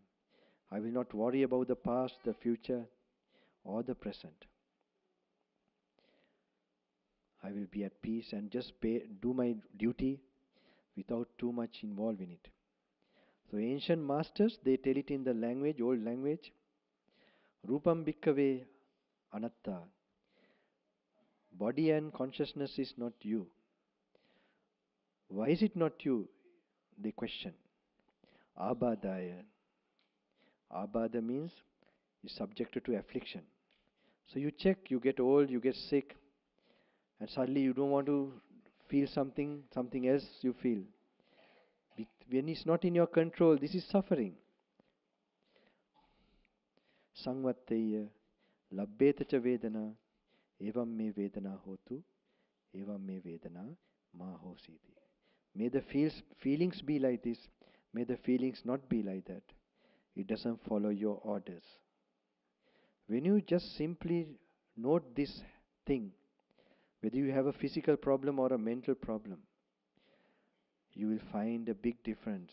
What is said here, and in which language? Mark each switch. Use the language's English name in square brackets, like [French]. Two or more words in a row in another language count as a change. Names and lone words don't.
[English] I will not worry about the past, the future, or the present. I will be at peace and just do my duty without too much involved in it. So ancient masters, they tell it in the language, old language. [Pali] Rupam bhikkave anatta. [English] Body and consciousness is not you. Why is it not you? They question. Abhadaya. Abhada means is subjected to affliction. So you check, you get old, you get sick, and suddenly you don't want to feel something else you feel. When it's not in your control, this is suffering. [Pali] Sangvatteya labbeta cha vedana evam me vedana hotu evam me vedana ma hositi. [English] May the feelings be like this. May the feelings not be like that. It doesn't follow your orders. When you just simply note this thing, whether you have a physical problem or a mental problem, you will find a big difference.